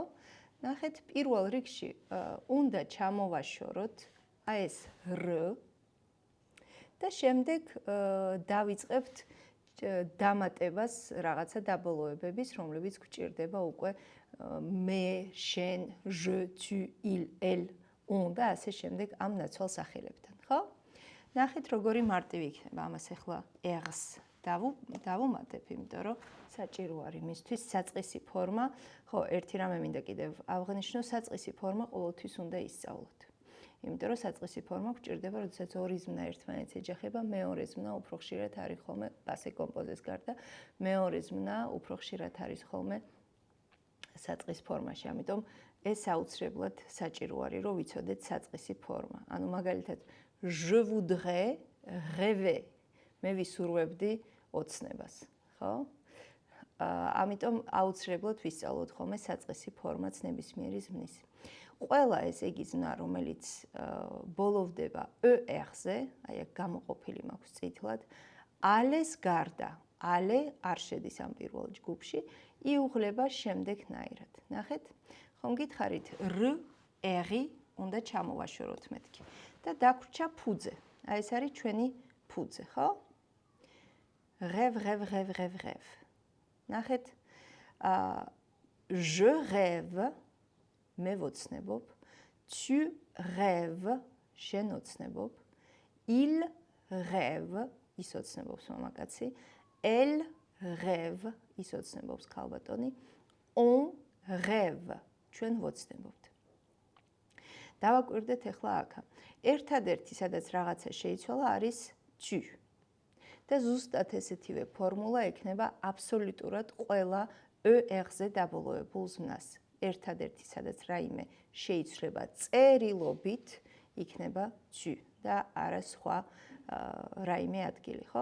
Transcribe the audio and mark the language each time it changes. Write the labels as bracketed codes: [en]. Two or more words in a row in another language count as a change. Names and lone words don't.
[ka] ნახეთ, პირველ რიგში უნდა ჩამოვაშოროთ ეს R და შემდეგ დავიწყებთ დამატებას რაღაცა დაბოლოებების, რომლებიც გვჭირდება უკვე მე, შენ, [fr] je, tu, il, elle, on [ka] და ასე შემდეგ ამ ნაცვალ სახელებთან, ხო? ნახეთ, როგორი მარტივი იქნება ამას ახლა R-ს დავუმატებ, იმიტომ რომ საჭირო არის მისთვის საწყისი ფორმა. ხო, ერთი რამე მინდა კიდევ აღნიშნო, საწყისი ფორმა ყოველთვის უნდა ისწავლოთ. იმიტომ რომ საწყისი ფორმა გვჭირდება, როდესაც ორი ზმნა ერთმანეთს ეჯახება, მეორე ზმნა უფრო ხშირად არის ხოლმე [fr] passé composé [ka] გარდა, მეორე ზმნა უფრო ხშირად არის ხოლმე საწყის ფორმაში. ამიტომ ეს აუცილებლად საჭირო არის, რომ ვიცოდეთ საწყისი ფორმა. ანუ მაგალითად, [fr] je voudrais rêver. [ka] მე ვისურვებდი ოცნებას, ხო? ამიტომ აუცილებლად ვისწავლოთ ხოლმე საწყისი ფორმაც ნებისმიერი ზმნის. ყველა ესე იგი ზმნა, რომელიც ბოლოვდება ER-ზე, აი აქ გამოყოფილი მაქვს წითლად, ალეს გარდა, ალე არ შედის ამ პირველ ჯგუფში, იუღლება შემდეგნაირად. ნახეთ, ხომ გითხარით R, R-ი უნდა ჩამოვაშოროთ მეთქი. და დაგვრჩა ფუძე. აი ეს არის ჩვენი ფუძე, ხო? [fr] Rêve. ნახეთ, je rêve, [ka] მე ვოცნებობ, [fr] tu rêves, [ka] შენ ოცნებობ, [fr] il rêve, [ka] ის ოცნებობს მამაკაცი, [fr] elle rêve, [ka] ის ოცნებობს ქალბატონი, [fr] on rêve, [ka] ჩვენ ვოცნებობთ. დავაკვირდეთ ახლა აქა. ერთადერთი, სადაც რაღაცა შეიცვალა, არის tu. და ზუსტად ესეთივე ფორმულა ექნება აბსოლუტურად ყველა ER-ზე დაბოლოებულ ზმნას. ერთადერთი, სადაც რაიმე შეიცვლება წერილობით, იქნება tu და არა სხვა რაიმე ადგილი, ხო?